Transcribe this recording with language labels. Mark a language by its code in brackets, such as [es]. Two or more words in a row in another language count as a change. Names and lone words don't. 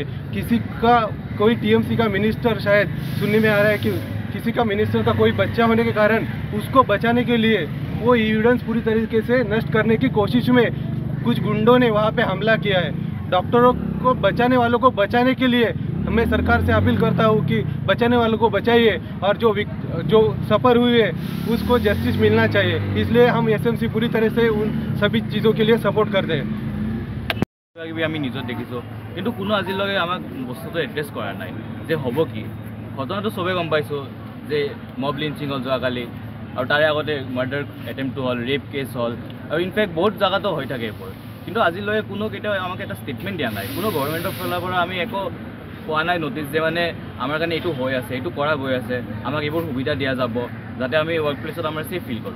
[hi] किसी का कोई टीएमसी का मिनिस्टर, शायद सुनने में आ रहा है कि किसी का मिनिस्टर का कोई बच्चा होने के कारण उसको बचाने के लिए वो एविडेंस पूरी तरीके से नष्ट करने की कोशिश में कुछ गुंडों ने वहाँ पे हमला किया है। डॉक्टरों को बचाने वालों को बचाने के लिए मैं सरकार से अपील करता हूँ कि बचाने वालों को बचाइए और जो सफ़र हुई है उसको जस्टिस मिलना चाहिए। इसलिए हम एसएमसी पूरी तरह से उन सभी चीज़ों के लिए सपोर्ट करते हैं। [as] আমি নিজত দেখিছোঁ, কিন্তু কোনো আজিলৈকে আমাক বস্তুটো এড্ৰেছ কৰা নাই যে হ'ব কি। ঘটনাটো চবেই গম পাইছোঁ যে [en] mob lynching [as] হ'ল যোৱাকালি, আৰু তাৰে আগতে [en] murder attempt [as] হ'ল, [en] rape case [as] হ'ল, আৰু ইনফেক্ট বহুত জেগাতো হৈ থাকে এইবোৰ। কিন্তু আজিলৈকে কোনো কেতিয়াও আমাক এটা ষ্টেটমেণ্ট দিয়া নাই, কোনো গভৰ্ণমেণ্টৰ ফালৰ পৰা আমি একো পোৱা নাই নটিছ যে মানে আমাৰ কাৰণে এইটো হৈ আছে, এইটো কৰা গৈ আছে, আমাক এইবোৰ সুবিধা দিয়া যাব যাতে আমি [en] work place [as] আমাৰ [en] safe feel [as] কৰোঁ।